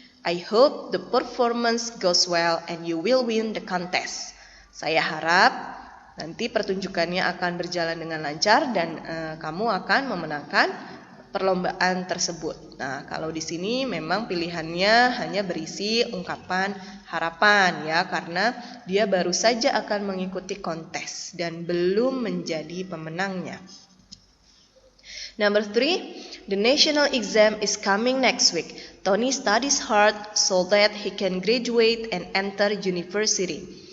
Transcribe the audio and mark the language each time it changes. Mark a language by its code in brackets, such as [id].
[en] I hope the performance goes well and you will win the contest. [id] Saya harap nanti pertunjukannya akan berjalan dengan lancar dan kamu akan memenangkan perlombaan tersebut. Nah, kalau di sini memang pilihannya hanya berisi ungkapan harapan ya, karena dia baru saja akan mengikuti kontes dan belum menjadi pemenangnya. [en] Number 3, the national exam is coming next week. Tony studies hard so that he can graduate and enter university.